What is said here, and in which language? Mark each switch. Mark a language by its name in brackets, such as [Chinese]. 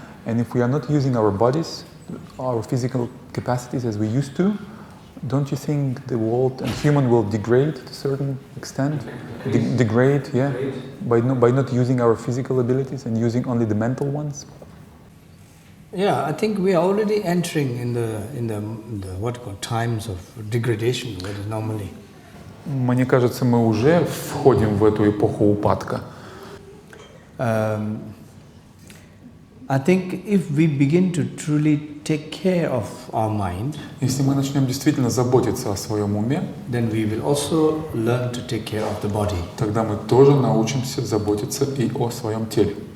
[English] And if we are not using our bodies, our physical capacities as we used to, don't you think the world and human will degrade to a certain extent? Degrade, yeah, by not using our physical abilities and using only the mental ones? Yeah, I think we are already entering in the what you call times of degradation, what is normally. [Russian] Мне кажется, мы уже входим в эту эпоху упадка. [English] I think if we begin to truly take care of our mind, [Russian] Если мы начнем действительно заботиться о своем уме, [English] then we will also learn to take care of the body. [Russian] тогда мы тоже научимся заботиться и о своем теле.